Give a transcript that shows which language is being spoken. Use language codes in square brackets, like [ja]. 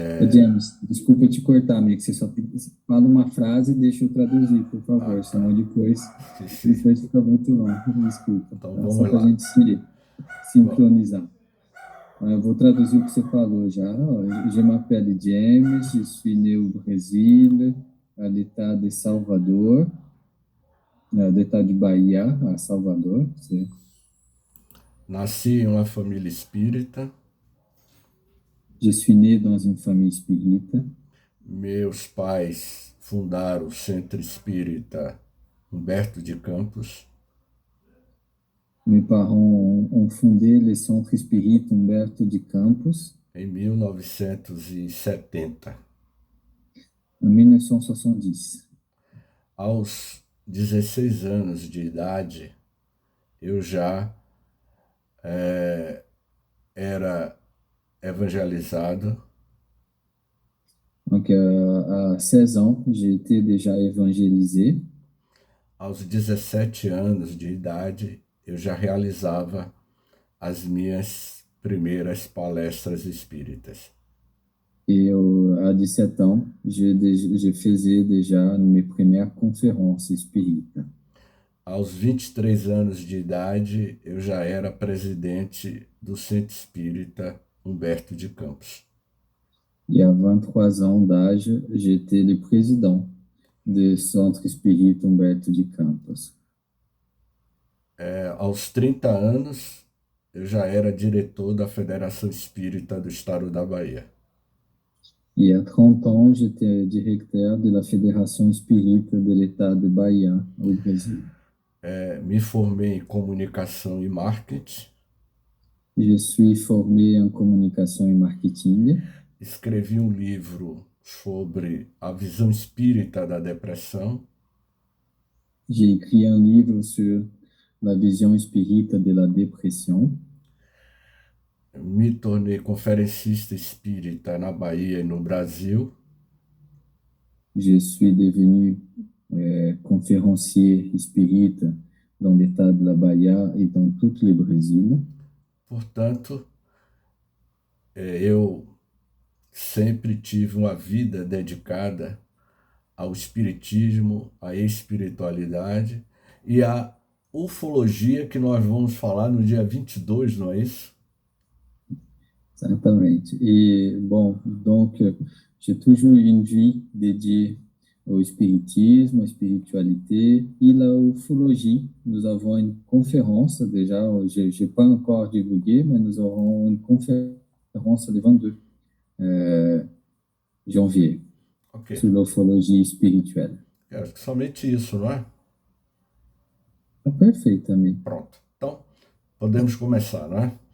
[pt] James, desculpa te cortar, amigo, você só fala uma frase e deixa eu traduzir, por favor, senão depois fica muito longo, desculpa. Então, tá? vamos Só lá. para a gente se sincronizar. Eu vou traduzir o que você falou já. [fr] Je m'appelle James, je suis né au Brésil, à l'état de Salvador, l'état de Bahia, a Salvador. [pt] Você... Nasci em uma família espírita. [fr] Je suis né dans une famille espírita. [pt] Meus pais fundaram o Centro Espírita Humberto de Campos. [fr] Mes parents ont fondé le Centre Espírita Humberto de Campos [pt] em 1970. [fr] en 1970. [pt] Aos 16 anos de idade, eu já era evangelizado. [fr] Donc, à 16 ans, j'ai été déjà évangélisé. [pt] Aos 17 anos de idade, eu já realizava as minhas primeiras palestras espíritas. [fr] Et à 17 ans, je faisais déjà mes premières conférences espíritas. [pt] Aos 23 anos de idade, eu já era presidente do Centro Espírita Humberto de Campos. [fr] Et à 23 ans d'âge, j'étais le président du Centre Espírita Humberto de Campos. [pt] Aos 30 anos, eu já era diretor da Federação Espírita do Estado da Bahia. [fr] Et à 30 ans, j'étais directeur de la Fédération Espírita de l'État de Bahia, au Brésil. [pt] Me formei em comunicação e marketing. [fr] Je suis formé en communication et marketing. [pt] Escrevi um livro sobre a visão espírita da depressão. [fr] J'ai écrit un livre sur la vision espírita de la dépression. [pt] Me tornei conferencista espírita na Bahia e no Brasil. [fr] Je suis devenu conférencier espírita dans l'État de la Bahia et dans tout le Brésil. [pt] Portanto, eu sempre tive uma vida dedicada ao espiritismo, à espiritualidade e à ufologia, que nós vamos falar no dia 22, não é isso? Certamente. [fr] Et bon, donc, j'ai toujours eu une vie dédiée au spiritisme, à la spiritualité et la ufologie. Nous avons une conférence déjà, je n'ai pas encore divulgué, mais nous aurons une conférence le 22 janvier sur l'ufologie spirituelle. [pt] Acho que somente isso, não é? Perfeitamente. Pronto. Então, podemos começar, não é?